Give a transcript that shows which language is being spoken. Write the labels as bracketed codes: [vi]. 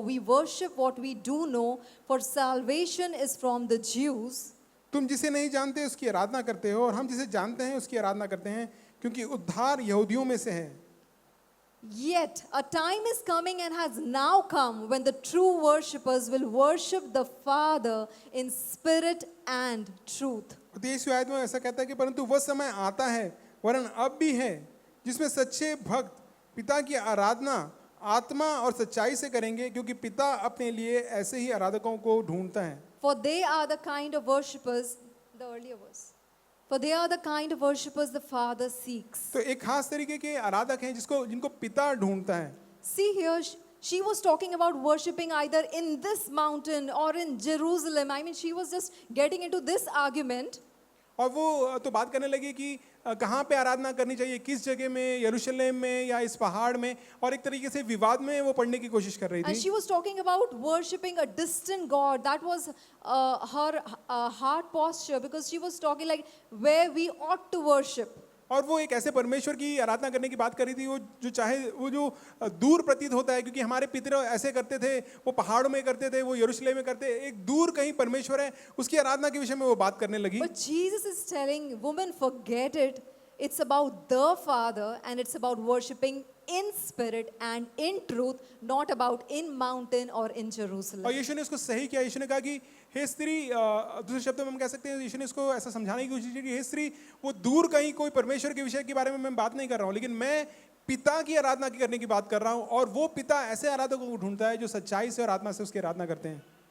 [en] We worship what we do know, for salvation is from the Jews. [hi] तुम जिसे नहीं जानते उसकी आराधना करते हो, और हम जिसे जानते हैं उसकी आराधना करते हैं, क्योंकि उद्धार यहूदियों में से है। [en] Yet a time is coming and has now come when the true worshippers will worship the Father in spirit and truth. [hi] 23 आयत में ऐसा कहता है कि परंतु वह समय आता है, वरन अब भी है, जिसमें सच्चे भक्त पिता की आराधना आत्मा और सच्चाई से करेंगे, क्योंकि पिता अपने लिए ऐसे ही आराधकों को ढूंढता है। [en] For they are the kind of worshippers, the earlier verse. For they are the kind of worshippers the Father seeks. [hi] तो एक खास तरीके के आराधक हैं जिनको पिता ढूंढता है। [en] See here, she was talking about worshipping either in this mountain or in Jerusalem. I mean, she was just getting into this argument. [hi] और वो तो बात करने लगी कि कहाँ पे आराधना करनी चाहिए, किस जगह में, यरूशलेम में या इस पहाड़ में, और एक तरीके से विवाद में वो पढ़ने की कोशिश कर रही [en] And [hi] थी। [en] she was talking about worshipping a distant God. That was her heart posture, because she was talking like where we ought to worship. [hi] और वो एक ऐसे परमेश्वर की आराधना करने की बात कर रही थी वो जो दूर प्रतीत होता है, क्योंकि हमारे पितर ऐसे करते थे, वो पहाड़ों में करते थे, वो यरूशलेम में करते, एक दूर कहीं परमेश्वर है, उसकी आराधना के विषय में वो बात करने लगी। [en] But Jesus is telling, woman, forget it. It's about the Father, and it's about worshipping in spirit and in truth, not about in mountain or in Jerusalem. [hi] और यीशु ने इसको सही किया। यीशु ने कहा कि हे स्त्री, दूसरे शब्दों में हम कह सकते हैं, यीशु ने इसको ऐसा समझाने की कोशिश की कि हे स्त्री, वो दूर कहीं कोई परमेश्वर के विषय के बारे में मैं बात नहीं कर रहा हूँ, लेकिन मैं पिता की आराधना की करने की बात कर रहा हूँ, और वो पिता ऐसे आराधकों को ढूंढता है जो सच्चाई से और आत्मा से उसकी आराधना करते हैं।